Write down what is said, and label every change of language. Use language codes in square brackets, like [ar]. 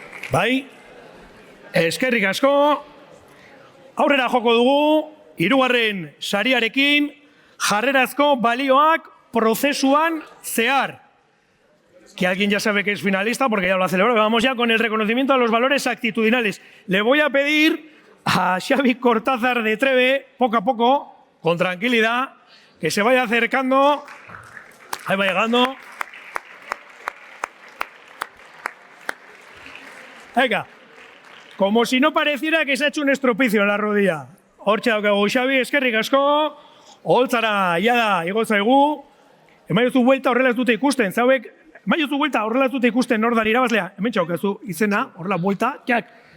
[eu] Bai, eskerrik asko. Aurrera joko dugu, 3. sariarekin, jarrerazko balioak prozesuan zehar. [es] Que alguien ya sabe que es finalista porque ya lo ha celebrado. Vamos ya con el reconocimiento a los valores actitudinales. Le voy a pedir a Xavi Cortázar de Trebe, poco a poco, con tranquilidad, que se vaya acercando. Ahí va llegando. Venga, como si no pareciera que se ha hecho un estropicio en la rodilla. [eu] Hortxe daukagu Xavi, eskerrik asko. Oholtzara jada igo zaigu. Emaiozu buelta horrela ez dute ikusten, zauek. Emaiozu buelta horrela ez dute ikusten nor da irabazlea. Hemen txaukazu izena, horrela buelta, txak.